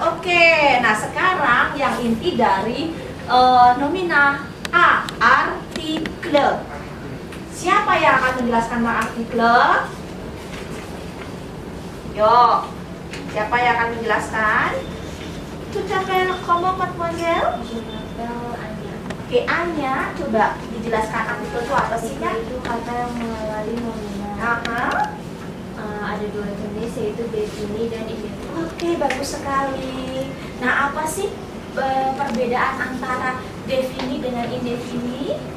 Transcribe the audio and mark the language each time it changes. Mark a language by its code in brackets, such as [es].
[id] Oke, nah sekarang yang inti dari nomina A, artikel. Siapa yang akan menjelaskan artikel? Yuk, siapa yang akan menjelaskan? [fr] Tout s'appelle comment, mademoiselle? Je m'appelle Anya. [id] Oke, Anya, coba dijelaskan artikel itu apa sih, Kak? Itu kata yang mengawali nomina. Aha. Ada dua jenis, yaitu defini dan indefinite. Oke, bagus sekali. Nah, apa sih perbedaan antara defini dengan indefini?